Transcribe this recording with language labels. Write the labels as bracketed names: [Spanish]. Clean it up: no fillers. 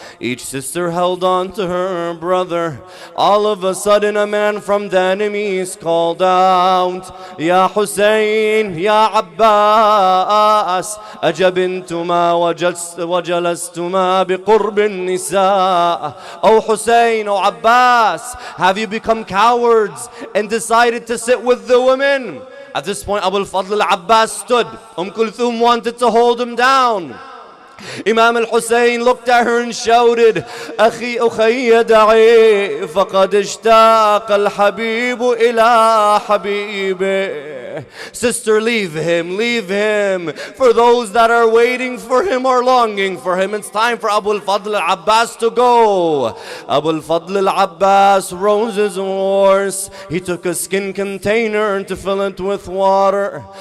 [English] Each sister held on to her brother. All of a sudden a man from the enemies called out, Ya Hussain, Ya Abbas, [Arabic] أجبنتما وجلستما بقرب النساء. [English] Oh Hussain, oh Abbas, have you become cowards and decided to sit with the women? At this point Abu al-Fadl al-Abbas stood. Kulthum wanted to hold him down. Imam al-Hussain looked at her and shouted, [Arabic] أخي أخي دعي فقد اشتاق الحبيب إلى حبيبه. [English] Sister, leave him, leave him. For those that are waiting for him or longing for him, it's time for Abu al-Fadl al-Abbas to go. Abu al-Fadl al-Abbas rose his horse. He took a skin container to fill it with water.